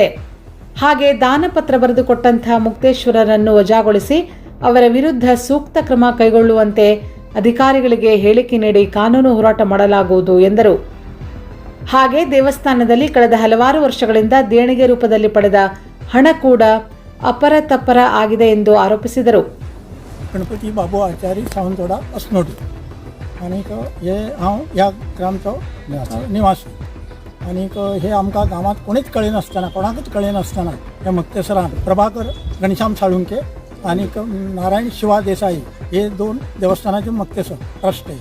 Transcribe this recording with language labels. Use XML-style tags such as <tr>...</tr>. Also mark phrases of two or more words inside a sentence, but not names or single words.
<kn>ಹಾಗೆ ದಾನಪತ್ರ ಬರೆದುಕೊಟ್ಟಂತಹ ಮುಕ್ತೇಶ್ವರರನ್ನು ವಜಾಗೊಳಿಸಿ ಅವರ ವಿರುದ್ಧ ಸೂಕ್ತ ಕ್ರಮ ಕೈಗೊಳ್ಳುವಂತೆ ಅಧಿಕಾರಿಗಳಿಗೆ ಹೇಳಿಕೆ ನೀಡಿ ಕಾನೂನು ಹೋರಾಟ ಮಾಡಲಾಗುವುದು ಎಂದರು. ಹಾಗೆ ದೇವಸ್ಥಾನದಲ್ಲಿ ಕಳೆದ ಹಲವಾರು ವರ್ಷಗಳಿಂದ ದೇಣಿಗೆ ರೂಪದಲ್ಲಿ ಪಡೆದ ಹಣ ಕೂಡ ಅಪರತಪ್ಪರ ಆಗಿದೆ ಎಂದು ಆರೋಪಿಸಿದರು.</kn> <kok>गणपती बाबू आचारी सावंतवाडा अस्नोटी आणि हे हांव ह्या ग्रामचो निवासी आणि हे आमकां गांवांत कोणीच कळनासतना कोणाकूच कळनासतना हे मुक्तेसरान प्रभाकर घनश्याम साळुंके आणि नारायण शिवा देसाई हे 2 देवस्थानाचे मुक्तेसर ट्रस्ट आहे.</kok>